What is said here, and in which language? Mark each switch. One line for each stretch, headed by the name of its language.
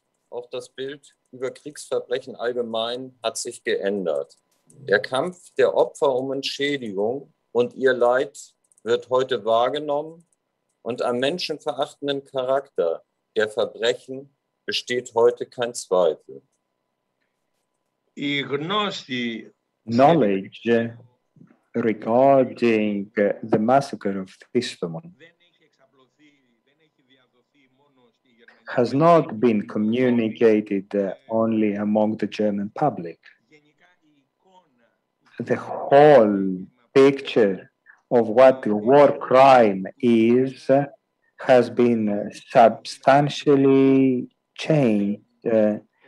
German: Auch das Bild über Kriegsverbrechen allgemein hat sich geändert. Der Kampf der Opfer um Entschädigung und ihr Leid wird heute wahrgenommen und am menschenverachtenden Charakter der Verbrechen besteht heute kein Zweifel.
Greek: Η γνώση
English: Knowledge regarding the massacre of Distomo
Greek: δεν έχει εξαπλωθεί, δεν έχει διαδοθεί μόνο στη γερμανική
English: has not been communicated only among the German public.
Greek: γενικά η εικόνα
English: The whole picture of what war crime is has been substantially changed.